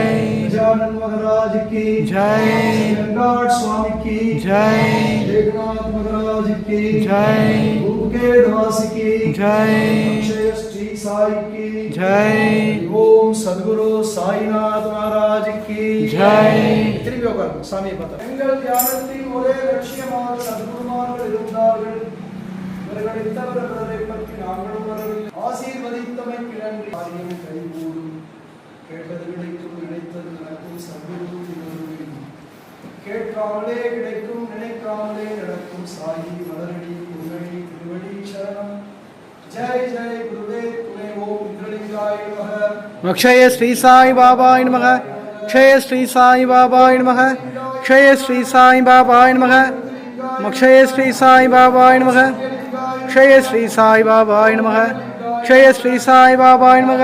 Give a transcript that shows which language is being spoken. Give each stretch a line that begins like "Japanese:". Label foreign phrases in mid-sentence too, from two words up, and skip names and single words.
Hindi: गजानन महाराज की जय. गंगाट स्वामी की जय. एकनाथ महाराज की जय. भूकेडवासी की जय. अक्षय श्री साई की जय. ओम सद्गुरु साईनाथ महाराज की जय.
Tamil: திரும்பி உட்காருங்க, சாமியை பார்த்தா. எங்கள் தியானத்தின் ஒரே லட்சியமாக சத்குருமார்கள் இருந்தார்கள். இவர்களை தவிர பிறரை பற்றி நாங்களும் வரவில்லை. ஆசீர்வதித்தமைக்கு நன்றி. காரியம் கைகூடும், கேட்டது கிடைக்கும், நினைத்தது நடக்கும். சத்குரு திருவருளில் கேட்காமலே கிடைக்கும், நினைக்காமலே நடக்கும். சாயி மலரடி குருவடி திருவடி சரணம்.
Hindi: जय जय गुरुदेव तुम्हें
Sanskrit: ओम इंद्रलिंगाय नमः. अक्षय श्री साई बाबाय नमः. क्षय श्री साई बाबाय नमः. क्षय श्री साई बाबाय नमः. अक्षय श्री साई बाबाय नमः. क्षय श्री साई बाबाय नमः. क्षय श्री साई बाबाय नमः.